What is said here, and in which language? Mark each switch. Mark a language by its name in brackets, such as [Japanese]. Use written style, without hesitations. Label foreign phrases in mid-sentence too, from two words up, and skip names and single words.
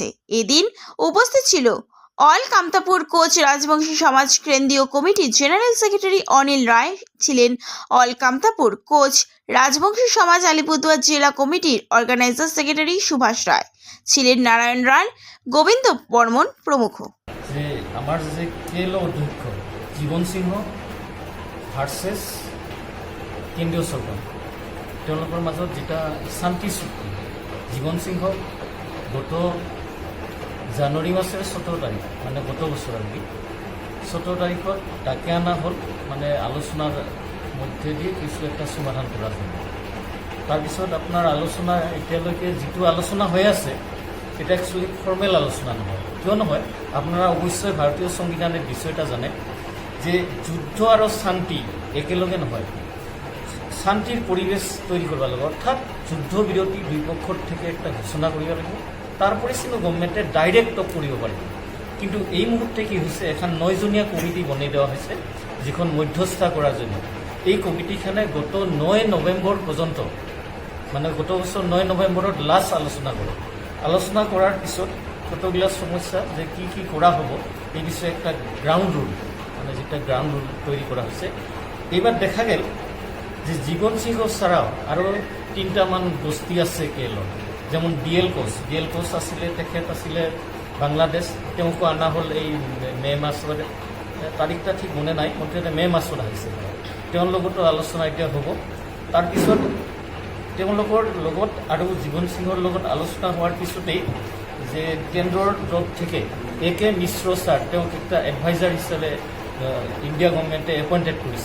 [Bangla] এদিন উপস্থিত ছিল অল কামতাপুর কোচ রাজবংশী সমাজ কেন্দ্রীয় কমিটির [English] general secretary [Bangla] অনিল রায়, ছিলেন অল কামতাপুর কোচ রাজবংশী সমাজ আলিপুরদুয়ার জেলা কমিটির [English] organizer secretary [Bangla] সুভাষ রায়, ছিলেন নারায়ণ রায়, গোবিন্দ বর্মন প্রমুখ। যে আমার যে কেএলও অধ্যক্ষ জীবন সিংহ [Assamese] ভাৰ্চেছ কেন্দ্ৰীয় চৰকাৰ, তেওঁলোকৰ মাজত [Bangla] যেটা শান্তি চুক্তি, জীবন সিংহ গত জানুৱাৰী মাসের 17 তারিখ মানে গত বছর আর কি 17 তারিখত ডাকে আনা হল, মানে আলোচনার মধ্যে দিয়ে কিছু একটা সমাধান করা যায়। [Assamese] তাৰপিছত আপোনাৰ আলোচনা এতিয়ালৈকে যিটো আলোচনা হৈ আছে এটা [English] actually formal [Assamese] আলোচনা নহয়। কিয় নহয়, [Bangla] আপনারা অবশ্যই ভারতীয় সংবিধানের বিষয়টা জানে যে যুদ্ধ আর শান্তি [Assamese] একেলগে নহয়, [Bangla] শান্তির পরিবেশ তৈরি করবা লাগে, অর্থাৎ যুদ্ধ বিরতি দুই পক্ষর থেকে একটা ঘোষণা করিব লাগিব, তারপরে কিন্তু গভর্নমেন্টে [English] direct talk [Bangla] করিব পারিব। কিন্তু এই মুহূর্তে কি হয়েছে, এখন 9জনীয়া কমিটি বনাই দেওয়া হয়েছে যেখন মধ্যস্থা করার জন্য। এই কমিটিখানে গত 9 নভেম্বর পর্যন্ত, মানে গত বছর 9 নভেম্বরত লাস্ট আলোচনা করে। আলোচনা করার পিছত কতগুলা সমস্যা যে কি করা হব এই বিষয়ে একটা [English] ground rule, [Bangla] মানে যেটা [English] ground rule [Bangla] তৈরি করা হয়েছে। এবার দেখা গেল যে জীবন সিংহ ছাড়াও আরও 3টামান বস্তি আছে কেএলর, যেমন ডিএল কোচ আসলে, তেখেত আসলে বাংলাদেশ, [Assamese] তেওঁকো আনা হ'ল এই মে মাসৰ তাৰিখটা ঠিক মনে নাই, মুঠতে মে মাসত আহিছে। তেওঁৰ লগতো আলোচনা এতিয়া হ'ব। তাৰপিছত তেওঁলোকৰ লগত আৰু জীবন সিংহৰ লগত আলোচনা হোৱাৰ পিছতেই যে কেন্দ্ৰৰ তৰফ থেকে AK মিশ্ৰ ছাৰ, তেওঁক একটা এডভাইজাৰ হিচাপে [English] India government appointed [Assamese] কৰিছে।